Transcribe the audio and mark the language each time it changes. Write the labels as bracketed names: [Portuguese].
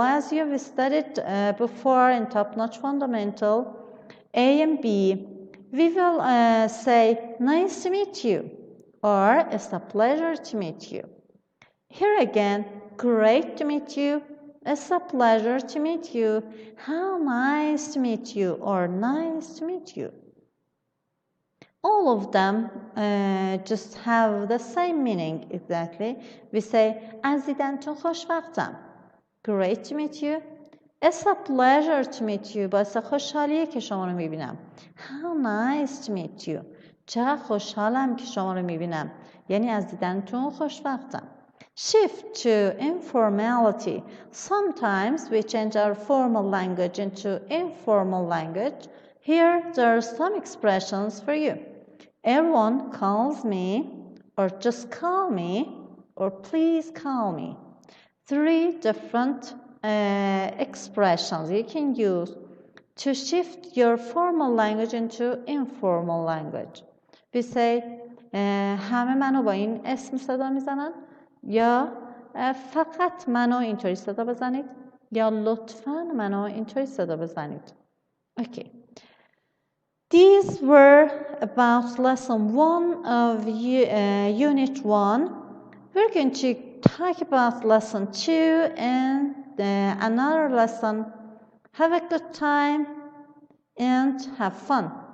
[English] As you have studied before in Top-Notch Fundamental A and B, we will say, nice to meet you, or it's a pleasure to meet you. Here again, great to meet you, it's a pleasure to meet you, how nice to meet you, or nice to meet you. All of them just have the same meaning exactly. We say, [Persian] از دیدنتون خوشوقتم. [English] Great to meet you. It's a pleasure to meet you. [Persian] باعث خوشحالیه که شما رو میبینم. [English] How nice to meet you. [Persian] چقدر خوشحالم که شما رو میبینم. یعنی از دیدنتون خوشوقتم. [English] Shift to informality. Sometimes we change our formal language into informal language. Here, there are some expressions for you. Everyone calls me, or just call me, or please call me. 3 different expressions you can use to shift your formal language into informal language. We say, [Persian] همه منو با این اسم صدا میزنن، یا فقط منو اینطوری صدا بزنید، یا لطفاً منو اینطوری صدا بزنید. [English] Okay. These were about lesson 1 of unit 1. We're going to talk about lesson 2 and another lesson. Have a good time and have fun.